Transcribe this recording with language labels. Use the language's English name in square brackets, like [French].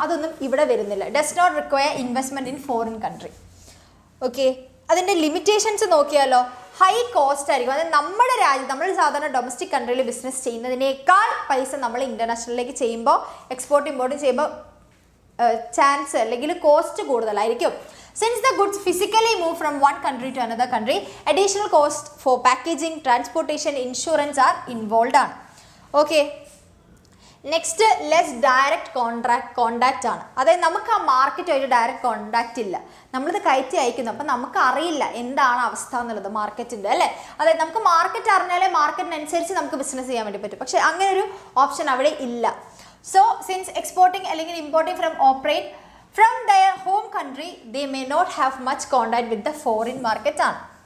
[Malayalam] അതൊന്നും ഇവിടെ വരുന്നില്ല. [English] Does not require investment in foreign country. [Malayalam] Okay, അതിൻ്റെ ലിമിറ്റേഷൻസ് നോക്കിയാലോ, ഹൈ കോസ്റ്റ് ആയിരിക്കും. അതായത് നമ്മുടെ രാജ്യം, നമ്മൾ സാധാരണ ഡൊമസ്റ്റിക് കൺട്രിയിൽ ബിസിനസ് ചെയ്യുന്നതിനേക്കാൾ പൈസ നമ്മൾ ഇൻ്റർനാഷണലിലേക്ക് ചെയ്യുമ്പോൾ, എക്സ്പോർട്ട് ഇമ്പോർട്ടും ചെയ്യുമ്പോൾ ചാൻസ് അല്ലെങ്കിൽ കോസ്റ്റ് കൂടുതലായിരിക്കും. [English] Since the goods physically move from one country to another country, additional cost for packaging, transportation, insurance are involved ആണ്. Okay, next less direct contact ആണ്. [Malayalam] അതായത് നമുക്ക് ആ മാർക്കറ്റുമായിട്ട് ഡയറക്റ്റ് കോണ്ടാക്റ്റ് ഇല്ല, നമ്മളിത് കയറ്റി അയക്കുന്നു, അപ്പം നമുക്ക് അറിയില്ല എന്താണ് അവസ്ഥ എന്നുള്ളത് മാർക്കറ്റിൻ്റെ അല്ലേ. അതായത് നമുക്ക് മാർക്കറ്റ് അറിഞ്ഞാലേ മാർക്കറ്റിനനുസരിച്ച് നമുക്ക് ബിസിനസ് ചെയ്യാൻ വേണ്ടി പറ്റും. പക്ഷേ അങ്ങനെ ഒരു ഓപ്ഷൻ അവിടെ ഇല്ല. [English] So since exporting അല്ലെങ്കിൽ importing from operate from their home country, they may not have much contact with the foreign market ആണ്.